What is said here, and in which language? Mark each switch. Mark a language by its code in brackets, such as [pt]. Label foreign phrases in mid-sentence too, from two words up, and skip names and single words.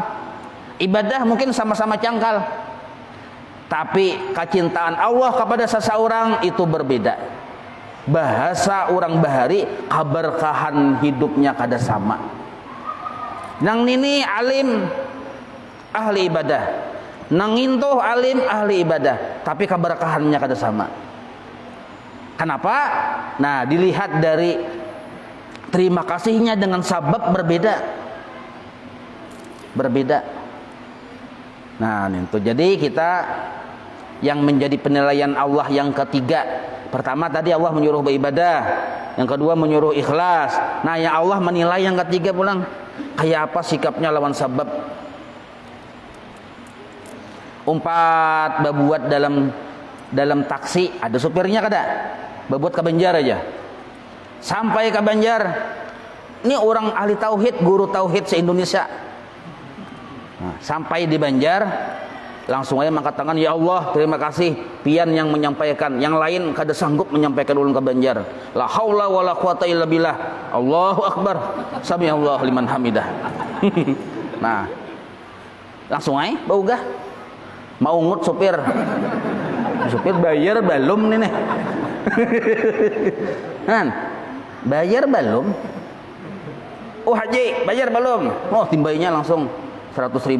[id] Ibadah mungkin sama-sama cangkal, tapi kecintaan Allah kepada seseorang itu berbeda. [bjn] Bahasa orang bahari, keberkahan hidupnya kada sama. Nang nini alim ahli ibadah, nang intoh alim ahli ibadah, tapi keberkahannya kada sama. [id] Kenapa? Nah, dilihat dari terima kasihnya dengan sabab berbeda. Nah, itu jadi kita yang menjadi penilaian Allah yang ketiga. Pertama tadi Allah menyuruh beribadah, yang kedua menyuruh ikhlas. [bjn] Nah, yang Allah menilai yang ketiga pulang, kayak apa sikapnya lawan sabab. Umpat berbuat dalam taksi, ada supirnya kada? Berbuat ke Banjar aja. [id] Sampai ke Banjar, ini orang ahli tauhid, guru tauhid se-Indonesia. [bjn] Nah, sampai di Banjar, langsung aja mengangkat tangan, ya Allah terima kasih, pian yang menyampaikan, yang lain kada sanggup menyampaikan ulun ke Banjar. [ar] لا حول ولا قوة إلا بالله. الله أكبر، سمع الله لمن حمده. [bjn] Nah, langsung aja baugah mau ngut supir bayar belum nih. [id] Kan bayar belum? [bjn] Oh haji bayar belum? Oh timbainya langsung 100.000.